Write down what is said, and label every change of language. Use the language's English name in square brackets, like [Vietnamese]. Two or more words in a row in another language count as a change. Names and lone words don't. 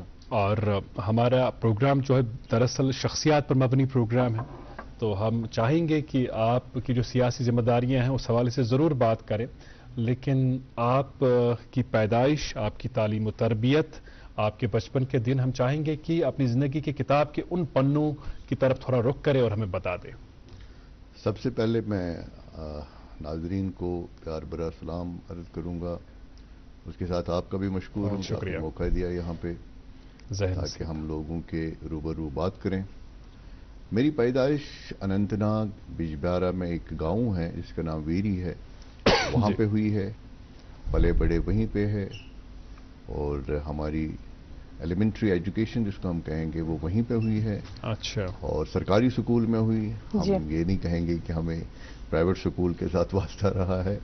[Urdu] اور ہمارا پروگرام جو ہے دراصل شخصیات پر مبنی پروگرام ہے، تو ہم چاہیں گے کہ آپ کی جو سیاسی ذمہ داریاں ہیں اس حوالے سے ضرور بات کریں، لیکن آپ کی پیدائش، آپ کی تعلیم و تربیت، آپ کے بچپن کے دن ہم چاہیں گے کہ اپنی زندگی کی کتاب کے ان پنوں کی طرف تھوڑا رخ کریں اور ہمیں بتا دیں. سب سے پہلے میں ناظرین کو پیار بھرا سلام عرض کروں گا، اس کے ساتھ آپ کا بھی مشکور ہوں کہ موقع دیا یہاں پہ تاکہ ہم لوگوں کے روبرو بات کریں. میری پیدائش اننت ناگ بجبیارا میں ایک گاؤں ہے جس کا نام ویری ہے، وہاں پہ ہوئی ہے، پلے بڑے وہیں پہ ہے، اور ہماری [English] elementary education [Urdu] جس کو ہم کہیں گے وہ وہیں پہ ہوئی ہے، اچھا، اور سرکاری سکول میں ہوئی. جی. ہم یہ نہیں کہیں گے کہ ہمیں [English] private school [Urdu] کے ساتھ واسطہ رہا ہے.